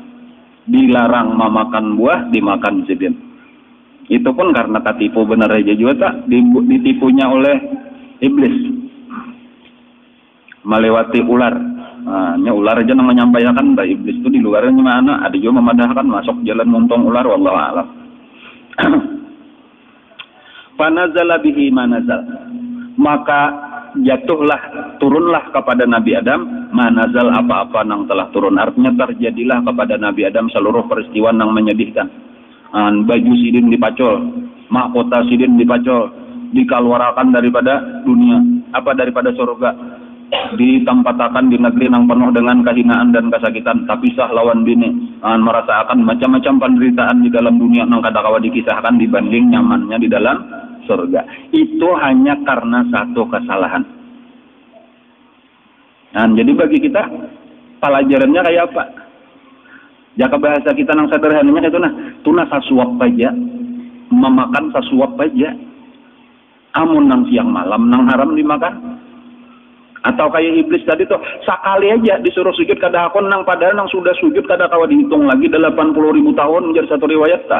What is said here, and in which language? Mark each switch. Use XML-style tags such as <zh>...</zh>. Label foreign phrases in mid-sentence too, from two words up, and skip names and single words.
<bjn>Dilarang memakan buah, dimakan sidin. Itu pun karena katipu benar aja juga tak ditipunya oleh iblis. Melewati ular. Nah, ular aja nang menyampaikan, bah iblis itu di luarnya mana? Ada juga memadahkan masuk jalan montong ular,</bjn> <ar>والله أعلم. فنزل به ما نزل.</ar> <id>Maka jatuhlah, turunlah kepada Nabi Adam manazal, apa-apa yang telah turun. Artinya terjadilah kepada Nabi Adam seluruh peristiwa yang menyedihkan.</id> <bjn>Baju sidin dipacul, mahkota sidin dipacul, dikeluarkan daripada dunia, daripada surga, ditempatkan di negeri yang penuh dengan kehinaan dan kesakitan, tapi sah lawan bini, merasakan macam-macam penderitaan di dalam dunia yang kadang-kadang dikisahkan dibanding nyamannya di dalam surga.</bjn> <id>Itu hanya karena satu kesalahan. Nah, jadi bagi kita pelajarannya kayak apa?</id> <bjn>Jaka bahasa kita nang sederhananya itu tuna sasuap aja, memakan sasuap aja. Amun nang siang malam nang haram dimakan. Atau kayak iblis tadi tuh, sekali aja disuruh sujud kada hakon nang, padahal nang sudah sujud kada kawa dihitung lagi 80.000 tahun menjadi satu riwayat tak.</bjn>